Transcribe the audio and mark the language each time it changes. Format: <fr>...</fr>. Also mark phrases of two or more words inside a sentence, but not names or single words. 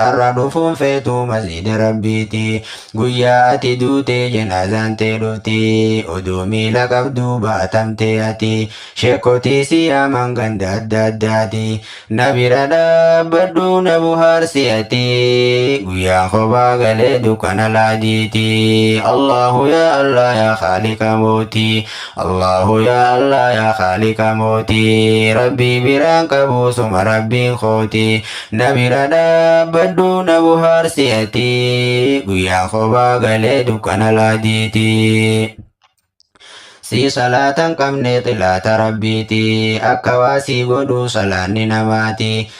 <om>Arra dhufuun feetu masjida Rabbiiti. Guyyaa ati duute janaazaan tee dhufti. Oduu miila qabdu baatamte ati. Sheekkotii si yaaman ganda adda addaati. Na bira dhaabbadhu na bohaarsi ati. Guyyaa kophaa galee dukkana laadiiti.</om> <ar>الله يا الله يا خالق</ar> <om>mooti.</om> <ar>الله يا الله يا خالق</ar> <om>mooti. Rabbi biraan qabu suma Rabbiin kooti. Na bira dhaabbadhu na bohaarsi ati. Guyyaa kophaa galee dukkana laadiiti. Si salaatan qabne xilaata Rabbiiti. Akka waa si godhu salaanni namaati.</om>